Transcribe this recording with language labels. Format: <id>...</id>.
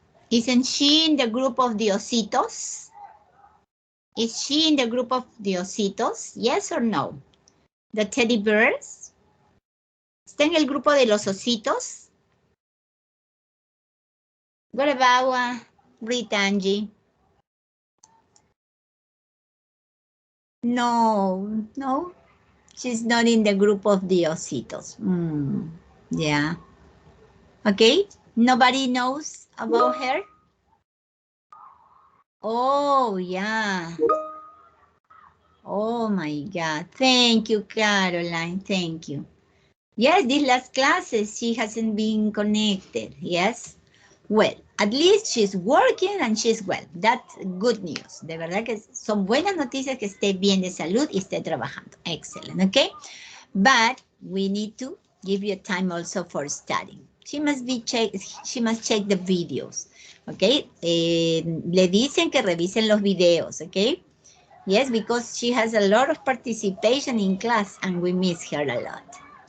<en>Isn't she in the group of the ositos? Is she in the group of the ositos? Yes or no? The teddy bears?</en> <es>¿Está en el grupo de los ositos?</es> <en>What about Rita, Angie? No, no. She's not in the group of the ositos. Yeah. Okay. Nobody knows about her? Oh, yeah. Oh, my God. Thank you, Caroline. Thank you. Yes, these last classes, she hasn't been connected. Yes. Well, at least she's working and she's well. That's good news.</en> <es>De verdad que son buenas noticias que esté bien de salud y esté trabajando.</es> <en>Excellent, okay? But we need to give you time also for studying. She must check the videos, okay?</en> <es>Le dicen que revisen los videos, okay?</es> <en>Yes, because she has a lot of participation in class and we miss her a lot.</en>